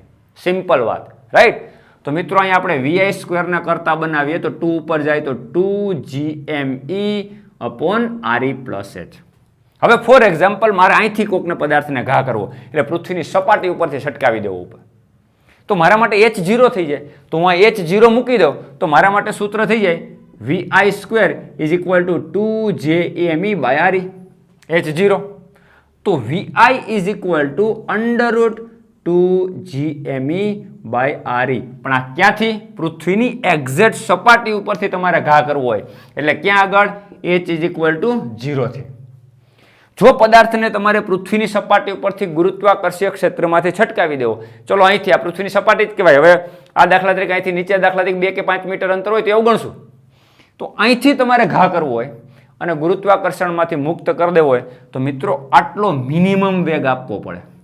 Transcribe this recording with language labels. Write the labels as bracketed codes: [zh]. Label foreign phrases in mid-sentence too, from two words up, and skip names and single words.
[gu] સિમ્પલ વાત, રાઈટ? તો મિત્રો અહીંયા આપણે VI² ના કરતા બનાવીએ તો 2 ઉપર જાય તો 2GME upon RE plus H. હવે [en] for example [gu] મારે અહીંથી કોકને પદાર્થને ઘા કરવો એટલે પૃથ્વીની સપાટી ઉપરથી છટકાવી દેવો ઉપર, તો મારા માટે H0 થઈ જાય. તો હું આ H0 મૂકી દઉં તો મારા માટે સૂત્ર થઈ જાય VI² [en] is equal to [gu] 2JME by RE H0. [en] તો VI is equal to √2GME by RE. [gu] પણ આ ક્યાંથી? પૃથ્વીની એક્ઝેક્ટ સપાટી ઉપરથી તમારે ઘા કરવો હોય એટલે ક્યાં આગળ? [en] H is equal to 0 થી. [gu] જો પદાર્થને તમારે પૃથ્વીની સપાટી ઉપરથી ગુરુત્વાકર્ષીય ક્ષેત્રમાંથી છટકાવી દેવો, ચલો અહીંથી આ પૃથ્વીની સપાટી જ કહેવાય. હવે આ દાખલા તરીકે અહીંથી નીચે દાખલા તરીકે 2 કે 5 મીટર અંતર હોય તો એવું ગણશું. તો અહીંથી તમારે ઘા કરવો હોય અને ગુરુત્વાકર્ષણમાંથી મુક્ત કરી દેવો હોય તો મિત્રો આટલો મિનિમમ વેગ આપવો પડે.